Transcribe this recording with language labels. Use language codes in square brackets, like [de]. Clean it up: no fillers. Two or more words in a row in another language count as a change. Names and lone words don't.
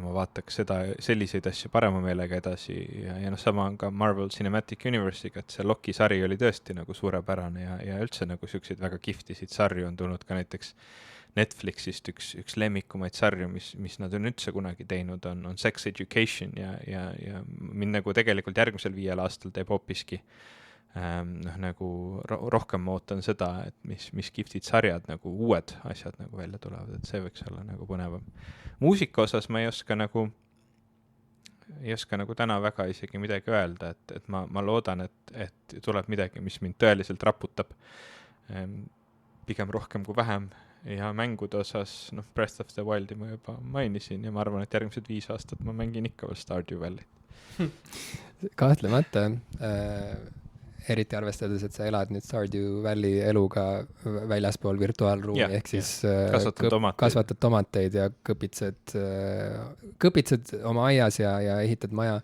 [et] ma vaataks selliseid asju parema meelega edasi ja sama on ka Marvel Cinematic Universe'iga, et see Loki sari oli tõesti nagu suurepärane ja üldse nagu siukseid väga kihvtisid sarju on tulnud ka näiteks Netflixist üks lemmikumaid sarju, mis nad on üldse kunagi teinud, on Sex Education ja mind nagu tegelikult järgmisel 5 aastal teeb hoopiski nagu rohkem ma ootan seda, et mis kihvtid sarjad, nagu uued asjad nagu välja tulevad, et see võiks olla nagu põnevam. Muusika osas ma ei oska nagu täna väga isegi midagi öelda, et ma loodan, et tuleb midagi, mis mind tõeliselt raputab, pigem rohkem kui vähem. Ja mängude osas, Breath of the Wildi ma juba mainisin ja ma arvan, et järgmised 5 aastat ma mängin ikka veel Stardew Valley. Kahtlemata, eriti arvestades, et sa elad nüüd Stardew Valley eluga väljaspool virtuaalruumi, ehk siis kasvatad tomateid ja kõpitsed oma aias ja ehitad maja.